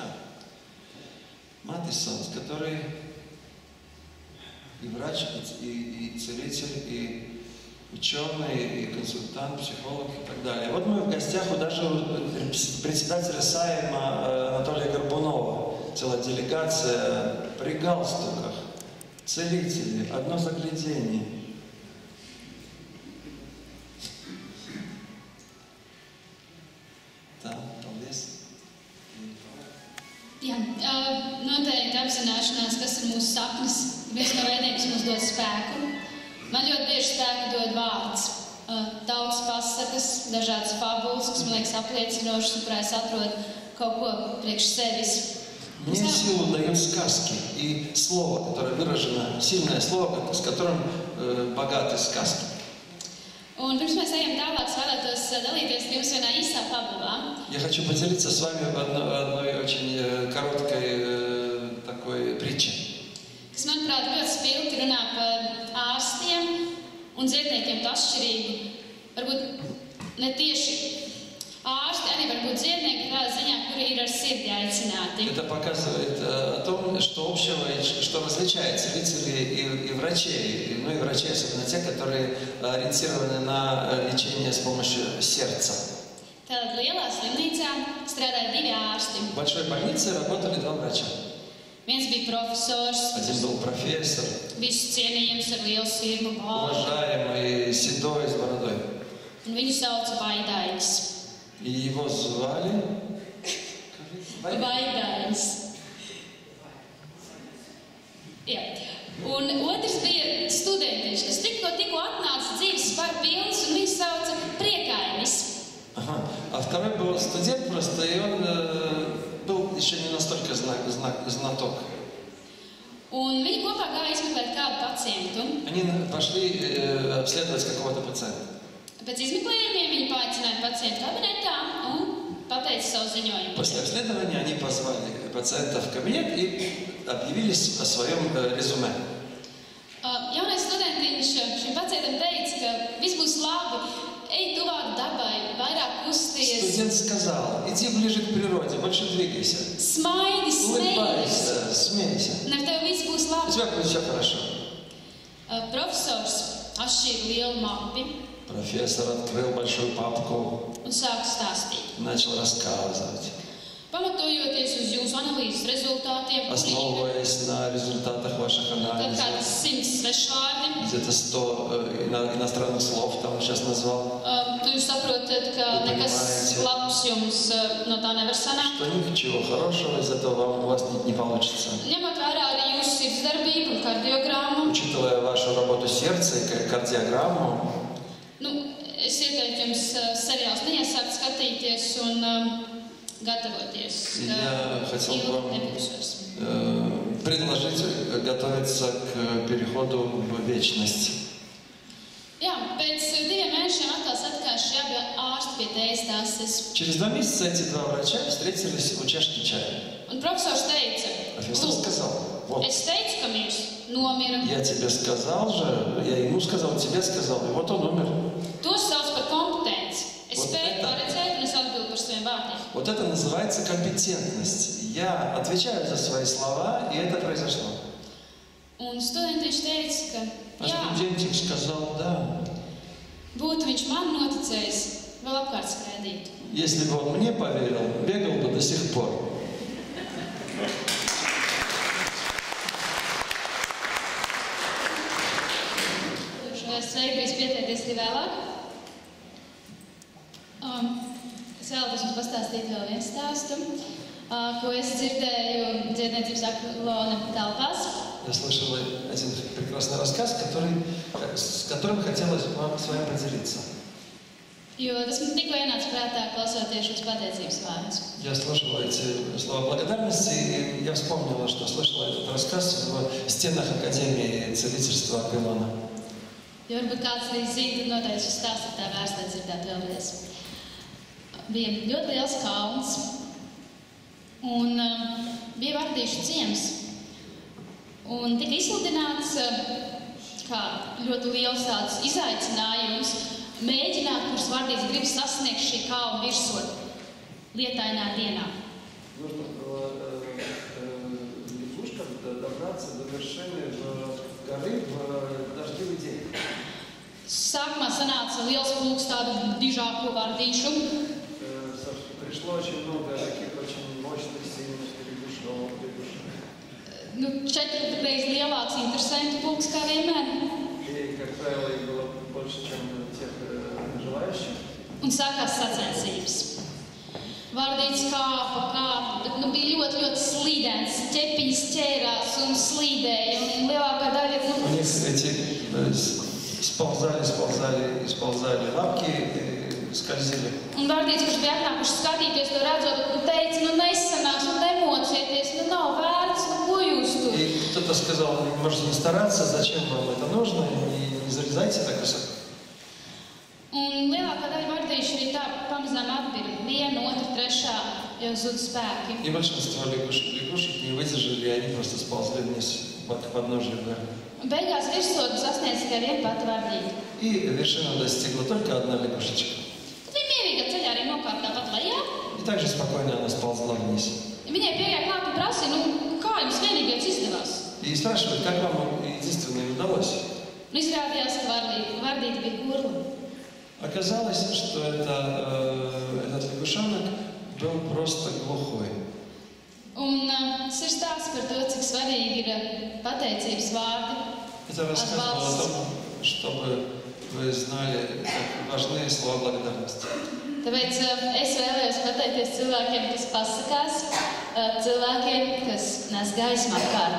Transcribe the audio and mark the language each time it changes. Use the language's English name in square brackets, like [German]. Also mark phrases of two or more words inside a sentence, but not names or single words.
[Russian] Матисонс, который и врач, и целитель, и ученый, и консультант, психолог и так далее. Вот мы в гостях у даже председателя Сайма Анатолия Горбунова. Целая делегация при галстуках, целители, одно заглядение. [Latvian] Tā, paldies. Jā, noteikti apzināšanās, kas ir mūsu sapnis, viens no veidiem, kas mums dod spēku. Man ļoti bieži spēku dod vārds. Tautas pasakas, dažādas fabulas, kas man liekas apliecinošas, kurā es atrodu kaut ko priekš sevis. [Russian] Мне силу дают сказки и слово, которое выражено, сильное слово, с которым богаты сказки. [Latvian] Un pirms mēs ejam tālāk, es vēlētos dalīties ar jums vienā īsā fabulā, [Russian] Я хочу поделиться с вами одной очень короткой такой притчей, [Latvian] kas, manuprāt, ļoti spilgti runā par ārstiem un dziedniekiem to atšķirību. Varbūt ne tieši ārsti, arī varbūt dziednieki tādā ziņā, kuri ir ar sirdi aicināti. [Russian] Это показывает о том, что общего, что различает целителей и врачей, ну и врачей, особенно те, которые ориентированы на лечение с помощью сердца. [Latvian] Tātad lielā slimnīcā strādāja 2 ārsti. [Russian] В большой больнице работали 2 врача. [Latvian] Viens bija profesors, [Russian] Один был профессор, [Latvian] visu cienījams ar lielu sirmu balvu, [Russian] уважаемый, седой, с бородой. [Latvian] un viņu sauca Vaidainis. [Russian] И его звали... [Latvian] Vaidainis. Jā. Un otrs bija studentiņš, kas tikko atnāca dzīves par pilns, un viņu sauca Priekainis. [Russian] Ага. А второй был студент просто, и он был еще не настолько знаток. [Latvian] Un viņi kopā gāja izmeklēt kādu pacientu. [Russian] Они пошли обследовать какого-то пациента. [Latvian] Pēc izmeklējumiem viņi paaicināja pacientu kabinetā un pateica savu ziņojumu. [Russian] После обследования они позвали пациента в кабинет и объявили о своем резюме. [Latvian] Jaunais studentiņš šim pacientam teica, ka viss būs labi, ej tuvāk dabai, vairāk kusties. [Russian] Студент сказал, иди ближе к природе, больше двигайся. [Latvian] Smaidi, smējies. [Russian] Улыбайся, смейся. [Latvian] Un ar tevi viss būs [Russian] У [Latvian] labi. [Russian] тебя будет все хорошо. [Latvian] Profesors atšķīra lielu mapi [Russian] Профессор открыл большую папку, [Latvian] un sāka stāstīt. [Russian] начал рассказывать, [Latvian] Pamatojoties uz jūsu analīzes rezultātiem, [Russian] основываясь на результатах ваших [Latvian] tad [Russian] анализов. [Latvian] kādas 100 svešvārdi, [Russian] Где-то 100 иностранных слов там сейчас назвал. [Latvian] jūs saprotat, ka nekas labs jums no tā nevar sanākt. [Russian] Что ничего хорошего из этого у вас не получится. [Latvian] Ņemot vērā arī jūsu sirdsdarbību un kardiogrammu, [Russian] Учитывая вашу работу сердца и кардиограмму, [Latvian] es ieteiktu jums seriālus neiesākt skatīties un gatavoties. [Russian] Я хотел бы вам [Latvian] Nebūšos. [Russian] предложить готовиться к переходу в вечность. [Latvian] Jā, pēc 2 mēnešiem atkal satikās šie abi ārsti pie tējas tāses. [Russian] Через 2 месяца эти 2 врача встретились у чашки чая. [Latvian] Un profesors teica, [Russian] Профессор сказал, вот, [Latvian] es teicu, ka viņš nomira. [Russian] я тебе сказал же, я ему сказал, тебе сказал, и вот он умер. [Latvian] To sauc par kompetenci. Es [Russian] Вот [Latvian] spēju [Russian] это. [Latvian] paredzēt un es atbildu par saviem vārdiem. [Russian] Вот это называется компетентность. Я отвечаю за свои слова, и это произошло. [Latvian] Un studentiņš teica, ka [Russian] А [Latvian] jā, [Russian] студентик сказал, да. [Latvian] būtu viņš man noticējis, vēl apkārt skraidītu. [Russian] Если бы он мне поверил, бегал бы до сих пор. [Latvian] Sveiki, jūs pieteikties arī vēlāk. Es vēlos jums pastāstīt vēl vienu stāstu, ko es dzirdēju dziedniecības aklona telpās. [Russian] Я слышал один прекрасный рассказ, с которым хотелось бы вам с вами поделиться. [Latvian] Jo tas man tikko ienāca prātā, klausoties šos pateicības vārdus. [Russian] Я слышал эти слова благодарности, и я вспомнил, что слышал этот рассказ в стенах Академии целительства Аквилона. [Latvian] Jo varbūt kāds arī zina, tad noteikti šis stāsts ir tā vērts, lai dzirdētu vēlreiz. Bija ļoti liels kalns, un bija vardīšu ciems. Un tika izsludināts kā ļoti liels tāds izaicinājums mēģināt, kurš vardīts grib sasniegt šī kalna virsot lietainā dienā. [Russian] Нужно было лягушкам добраться до вершины горы в дождливый день. [Latvian] Sākumā sanāca liels pulks tādu dižāko vardīšu. [Russian] Пришло очень много таких очень мощных, сильных лягушек. [Latvian] 4 reizes lielāks interesantu pulks kā vienmēr. [Russian] И, как правило, их было больше, чем тех желающих. [Latvian] Un sākās sacensības. Vardīts kāpa, bija ļoti, ļoti slīdens, ķepiņas ķērās un slīdēja, un lielākā daļa, [Russian] У них эти сползали лапки и скользили. [Latvian] Un vardīts, kurš bija atnākuši skatīties, to redzot, teica, nesanāks, nemocieties, nav vērts, ko jūs tur? [Russian] И кто-то сказал, можете не стараться, зачем вам это нужно, не залезайте так высоко. [Latvian] pamazām atbira. Viena, otra, trešā jau zud spēki. [Russian] И большинство лягушек не выдержали, они просто сползли вниз к подножию горы. [Latvian] Beigās virsotni sasniedz tikai viena pati vardīte. [Russian] И вершину достигла только одна лягушечка. [Latvian] Tad viņa mierīgā ceļā arī nokāpa tāpat lejā. [Russian] И также спокойно она сползла вниз. [Latvian] Viņai pieejā klāt un prasīja, kā jums vienīgais izdevās? [Russian] И спрашивают, как вам единственное удалось? [Latvian] Izrādījās, ka vardīte bija gurla. [Russian] Оказалось, что этот лягушонок был просто глухой. [Latvian] Un tas ir stāsts par to, cik svarīgi ir pateicības vārdi. [Russian] Это рассказывало о том, чтобы вы знали, как важны слова благодарности. [Latvian] Tāpēc es vēlējos pateikties cilvēkiem, kas pasakās, cilvēkiem, kas nes gaismu apkārt.